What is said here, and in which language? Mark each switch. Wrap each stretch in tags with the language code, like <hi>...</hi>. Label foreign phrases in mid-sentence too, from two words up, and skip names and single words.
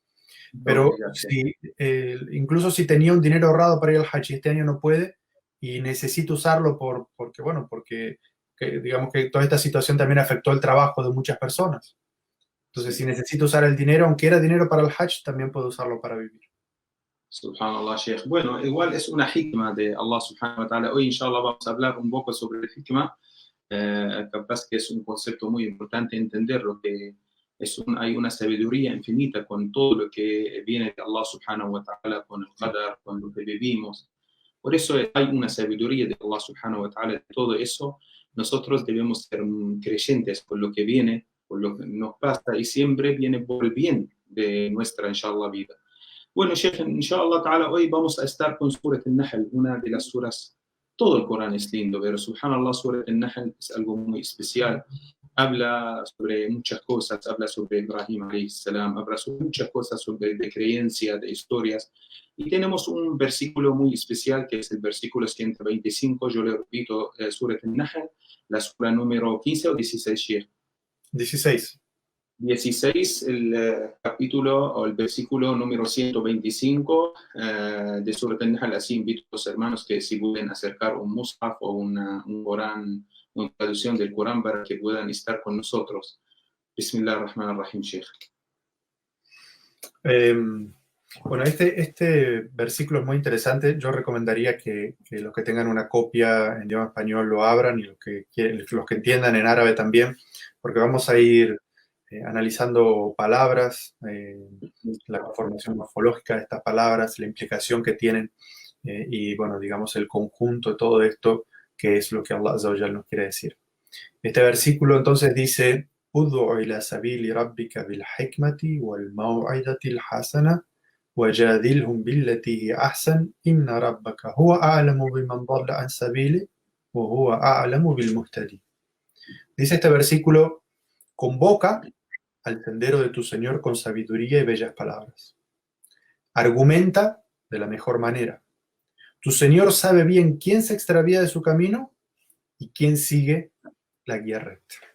<es>Pero incluso si tenía un dinero ahorrado para ir al Hajj y este año no puede y necesita usarlo porque digamos que toda esta situación también afectó el trabajo de muchas personas. Entonces, si necesita usar el dinero, aunque era dinero para el Hajj, también puede usarlo para vivir. Subhanallah, Sheikh. Bueno, igual es una hikma de Allah</es> <ar>سبحانه وتعالى.</ar> <es>Hoy, inshallah, vamos a hablar un poco sobre el hikma. Capaz que es un concepto muy importante entender lo que hay una sabiduría infinita con todo lo que viene de Allah</es> <ar>سبحانه وتعالى,</ar> <es>con el qadar, con lo que vivimos. Por eso hay una sabiduría de Allah</es> <ar>سبحانه وتعالى</ar> <es>de todo eso. Nosotros debemos ser creyentes con lo que viene, con lo que nos pasa y siempre viene por el bien de nuestra, inshallah, vida. Bueno,</es> <ar>شيخ، إن شاء الله تعالى,</ar> <es>hoy vamos a estar con Surat al-Nahl, una de las suras. Todo el Corán es lindo, pero subhanallah, Surat al-Nahl es algo muy especial. Habla sobre muchas cosas, habla sobre Ibrahim</es> <ar>عليه السلام,</ar> <es>habla sobre muchas cosas, de creencia, de historias. Y tenemos un versículo muy especial que es el versículo 125. Yo le repito, Surat al-Nahl, la sura número 15 o 16, Sheikh. 16. 16, el capítulo o el versículo número 125 de Surat al-Nahl. Así invito a los hermanos que si pueden acercar un mushaf o un Corán, una traducción del Corán para que puedan estar con nosotros.</es> <ar>بسم الله الرحمن الرحيم، شيخ.</ar> <es>Bueno, este versículo es muy interesante. Yo recomendaría que los que tengan una copia en idioma español lo abran y los que entiendan en árabe también, porque vamos a ir analizando palabras, la conformación morfológica de estas palabras, la implicación que tienen y, bueno, digamos, el conjunto de todo esto, que es lo que Allah</es> <ar>عز وجل</ar> <es>nos quiere decir. Este versículo entonces dice:</es> <ar>ادع إلى سبيل ربك بالحكمة والموعظة الحسنة وجادلهم بالتي هي أحسن إن ربك هو أعلم بمن ضل عن سبيل وهو أعلم بالمهتدي.</ar> <es>Dice este versículo: convoca al sendero de tu Señor con sabiduría y bellas palabras. Argumenta de la mejor manera. Tu Señor sabe bien quién se extravía de su camino y quién sigue la guía recta.</es>